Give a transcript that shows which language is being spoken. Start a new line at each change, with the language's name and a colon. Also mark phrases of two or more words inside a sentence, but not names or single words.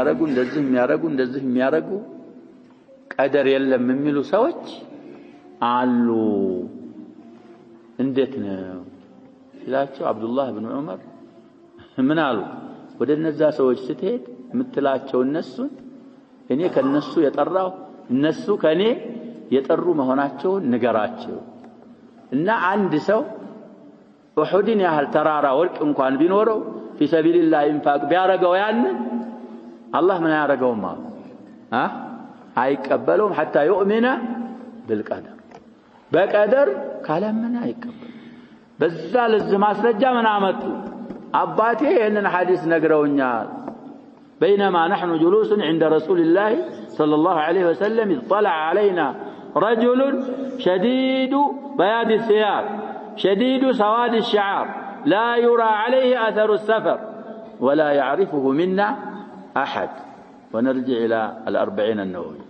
Amharic: የሚያረጉ ቀደር የለም የሚሉ ሰዎች አሉ እንዴት ነው ስላቸው አብዱላህ ኢብኑ ዑመር ምን አሉ ወደ እነዛ ሰዎች ስትሄድ የምትላቸው እነሱን እኔ ከነሱ የጠራው እነሱ ከኔ የጠሩ መሆናቸውን ንገራቸው እና አንድ ሰው ኡሁድን ያህል ተራራ ወርቅ እንኳን ቢኖረው
Arabic: في سبيل الله انفاق
Amharic: ቢያረጋው ያን አላህ ምን ያረጋው ማለት አይቀበለውም
Arabic: حتى يؤمن بالقدر
Amharic: በቀደር ካለምን አይቀበል በዛ ለዚህ ማስረጃ ምን አመጡ አባቴ ይሄንን ሐዲስ ነግረውኛል
Arabic: بينما نحن جلوس عند رسول الله صلى الله عليه وسلم اطلع علينا رجل شديد بياض الثياب شديد سواد الشعر لا يرى عليه أثر السفر ولا يعرفه منا أحد ونرجع إلى 40 النووي